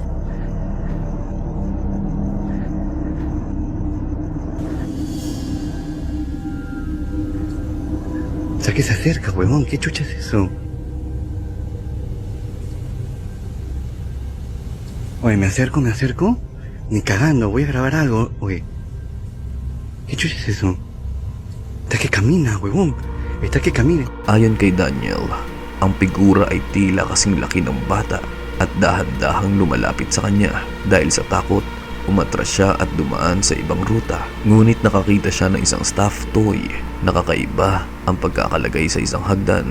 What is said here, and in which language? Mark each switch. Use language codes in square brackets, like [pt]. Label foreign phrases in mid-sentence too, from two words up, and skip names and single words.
[es] O sea, que se acerca, huevón. ¿Qué chucha es eso? Oye, ¿me acerco? Ni cagando, voy a grabar algo. Oye, ¿qué chucha es eso? Está que camina, huevón. Está que camina. [tl] Ayon kay Daniel, ang figura ay tila kasing laki ng bata at dahan-dahang lumalapit sa kanya. Dahil sa takot, umatras siya at dumaan sa ibang ruta. Ngunit nakakita siya ng isang [en] stuffed toy. [tl] Nakakaiba ang pagkakalagay sa isang hagdan.